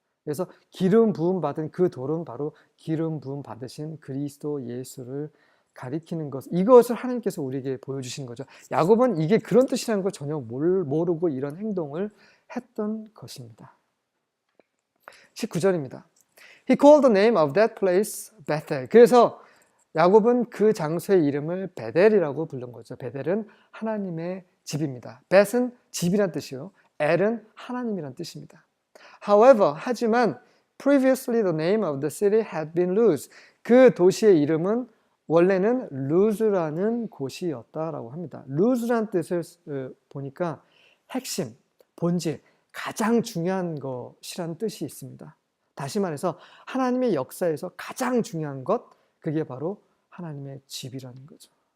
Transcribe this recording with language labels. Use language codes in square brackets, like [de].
[ko] 그래서 기름 부음 받은 그 돌은 바로 기름 부음 받으신 그리스도 예수를 가리키는 것. 이것을 하나님께서 우리에게 보여주신 거죠. 야곱은 이게 그런 뜻이라는 걸 전혀 모르고 이런 행동을 했던 것입니다. 19절입니다. [en] He called the name of that place Bethel. [ko] 그래서 야곱은 그 장소의 이름을 베델이라고 부른 거죠. 베델은 하나님의 집입니다. 벳은 집이란 뜻이요. 엘은 하나님이란 뜻입니다. [en] However, [ko] 하지만 [en] previously the name of the city had been Luz. [ko] 그 도시의 이름은 원래는 루즈라는 곳이었다라고 합니다. 루즈라는 뜻을 보니까 핵심, 본질, 가장 중요한 것이라는 뜻이 있습니다. 다시 말해서 하나님의 역사에서 가장 중요한 것, 그게 바로 하나님의 집이라는 거죠.